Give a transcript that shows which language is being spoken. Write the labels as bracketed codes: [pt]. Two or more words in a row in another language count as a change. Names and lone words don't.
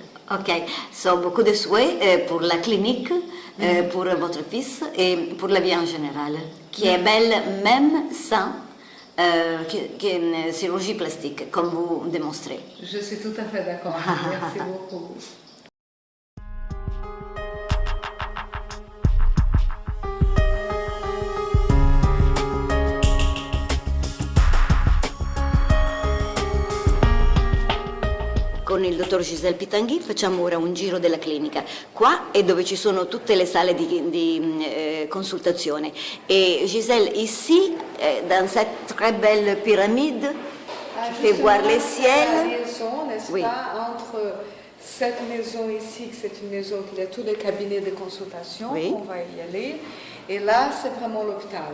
[fr] Ok, so beaucoup de souhaits pour la clinique, pour votre fils et pour la vie en général, qui est belle même sans chirurgie plastique, comme vous démontrez. Je suis tout à fait d'accord. Merci beaucoup. [it] Con il dottor Gisèle Pitangui facciamo ora un giro della clinica. Qua è dove ci sono tutte le sale di consultazione. [fr] Et Gisèle, ici, dans cette très belle pyramide, qui fait voir les ciels. La liaison, n'est-ce Oui. pas, entre cette maison ici, c'est une maison qui a tous les cabinets de consultation, Oui. on va y aller. Et là, c'est vraiment l'hôpital.